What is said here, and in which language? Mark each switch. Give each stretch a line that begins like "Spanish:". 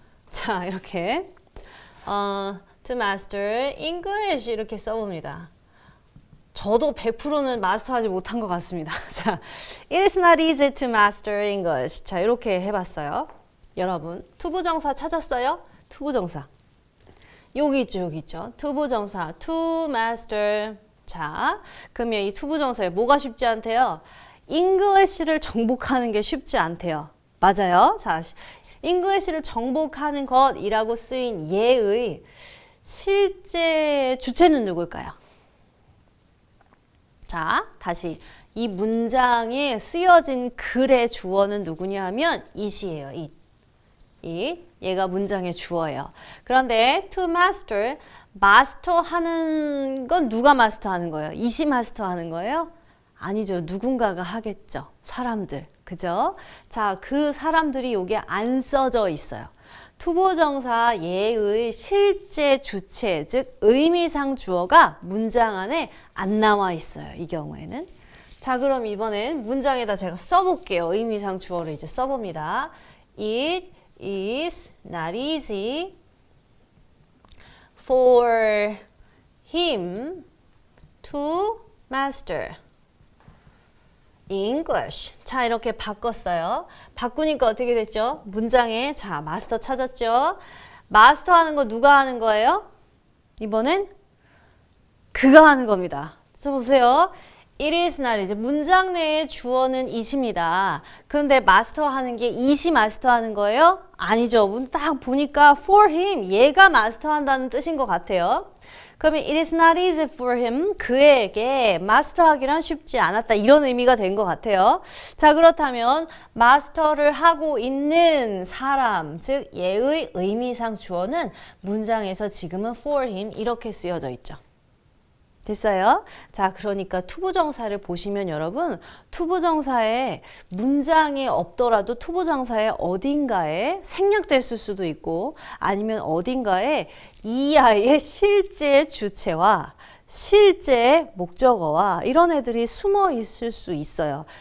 Korean: 자, 이렇게
English: to master English
Korean: 이렇게 써봅니다. 저도 100%는 마스터하지 못한 것 같습니다. 자,
English: it is not easy to master English.
Korean: 자, 이렇게 해봤어요. 여러분, 투부정사 찾았어요? 투부정사. 여기 있죠, 여기 있죠. 투부정사, to master. 자, 그러면 이 투부정사에 뭐가 쉽지 않대요? English를 정복하는 게 쉽지 않대요. 맞아요. 자, English를 정복하는 것이라고 쓰인 예의 실제 주체는 누굴까요? 자, 다시 이 문장에 쓰여진 글의 주어는 누구냐 하면 it이에요. it. 얘가 문장의 주어예요. 그런데 to master, 마스터하는 건 누가 마스터하는 거예요? it이 마스터하는 거예요? 아니죠. 누군가가 하겠죠. 사람들. 그죠? 자, 그 사람들이 여기에 안 써져 있어요. 투부정사 예의 실제 주체, 즉 의미상 주어가 문장 안에 안 나와 있어요. 이 경우에는. 자, 그럼 이번엔 문장에다 제가 써볼게요. 의미상 주어를 이제 써봅니다.
English: It is not easy for him to master English.
Korean: 자, 이렇게 바꿨어요. 바꾸니까 어떻게 됐죠? 문장에 자, 마스터 찾았죠? 마스터 하는 거 누가 하는 거예요? 이번엔 그가 하는 겁니다. 저 보세요.
English: It is not easy.
Korean: 문장 내의 주어는 it입니다. 그런데 마스터 하는 게 it이 마스터 하는 거예요? 아니죠. 딱 보니까 for him, 얘가 마스터 한다는 뜻인 것 같아요.
English: 그러면 it is not easy for him,
Korean: 그에게 마스터하기란 쉽지 않았다. 이런 의미가 된 것 같아요. 자, 그렇다면 마스터를 하고 있는 사람, 즉 얘의 의미상 주어는 문장에서 지금은 for him 이렇게 쓰여져 있죠. 됐어요? 자, 그러니까 투부정사를 보시면 여러분, 투부정사에 문장에 없더라도 투부정사에 어딘가에 생략됐을 수도 있고 아니면 어딘가에 이 아이의 실제 주체와 실제 목적어와 이런 애들이 숨어 있을 수 있어요.